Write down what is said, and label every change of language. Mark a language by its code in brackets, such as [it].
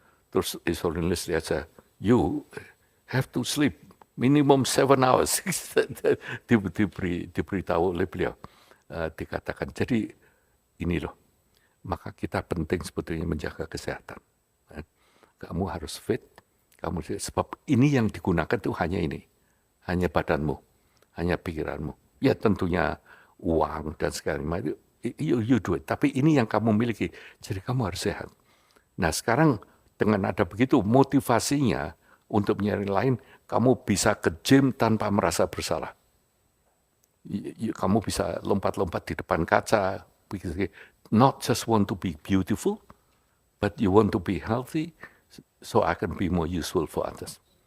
[id] Terus His Holiness lihat saya, [en] you have to sleep minimum 7 hours. [id] Diberitahu oleh beliau. Dikatakan, jadi ini loh, maka kita penting sebetulnya menjaga kesehatan. Kamu harus fit, sebab ini yang digunakan itu hanya ini, hanya badanmu, hanya pikiranmu. Ya tentunya uang dan segala macam, [en] you do it. [id] Tapi ini yang kamu miliki, jadi kamu harus sehat. Nah sekarang dengan ada begitu motivasinya untuk mencari lain, kamu bisa ke gym tanpa merasa bersalah. Kamu bisa lompat-lompat di depan kaca, [en] not just want to be beautiful, but you want to be healthy, so I can be more useful for others.